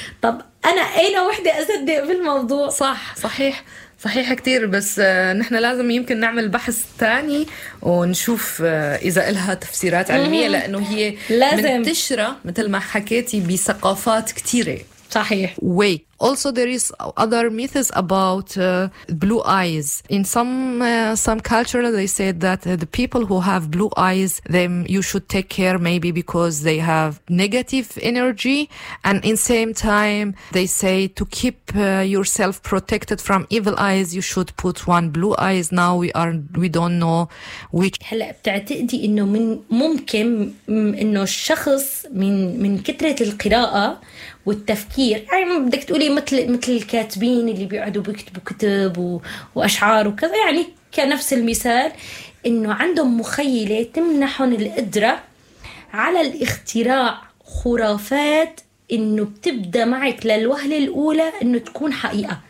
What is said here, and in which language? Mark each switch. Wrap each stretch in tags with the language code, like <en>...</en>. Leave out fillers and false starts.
<ar>طب انا اين وحدة اصدق في الموضوع؟ صح صحيح صحيح كتير، بس نحن لازم يمكن نعمل بحث تاني ونشوف إذا إلها تفسيرات علمية، لأنه هي لازم منتشرة مثل ما حكيتي بثقافات كتيرة. صحيح.</ar> <en>Wait. Also, there is other myths about blue eyes. In some culture, they say that the people who have blue eyes, them you should take care maybe because they have negative energy. And in same time, they say to keep yourself protected from evil eyes, you should put one blue eyes. Now we don't know which.</en> <ar>هلا بتعتقدي إنه من ممكن إنه الشخص من كثرة القراءة والتفكير، يعني بدك تقولي مثل الكاتبين اللي بيقعدوا بيكتبوا كتب وأشعار وكذا، يعني كنفس المثال إنه عندهم مخيلة تمنحهم القدرة على الاختراع خرافات إنه بتبدأ معك للوهلة الأولى إنه تكون حقيقة.</ar>